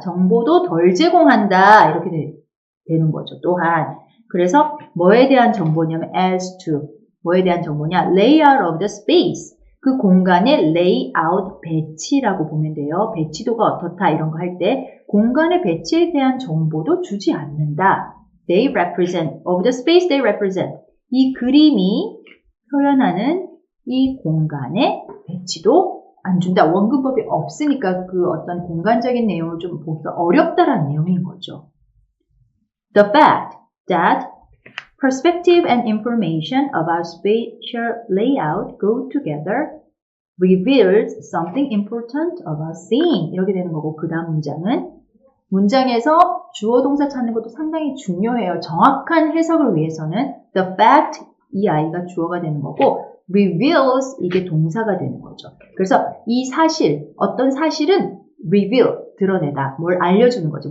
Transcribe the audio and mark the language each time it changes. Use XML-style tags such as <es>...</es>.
<ko>정보도 덜 제공한다. 이렇게 되는 거죠. 또한. 그래서 뭐에 대한 정보냐면 as to. 뭐에 대한 정보냐?</ko> <en>layout of the space.</en> <ko>그 공간의 layout, 배치라고 보면 돼요. 배치도가 어떻다 이런 거 할 때 공간의 배치에 대한 정보도 주지 않는다.</ko> <en>They represent, of the space they represent.</en> <ko>이 그림이 표현하는 이 공간의 배치도 안 준다. 원근법이 없으니까 그 어떤 공간적인 내용을 좀 보기가 어렵다라는 내용인 거죠.</ko> <en>The fact that perspective and information about spatial layout go together reveals something important about seeing.</en> <ko>이렇게 되는 거고, 그 다음 문장에서 주어 동사 찾는 것도 상당히 중요해요. 정확한 해석을 위해서는 the fact 이 I가 주어가 되는 거고 reveals 이게 동사가 되는 거죠. 그래서 이 사실, 어떤 사실은 reveal, 드러내다, 뭘 알려주는 거죠.</ko>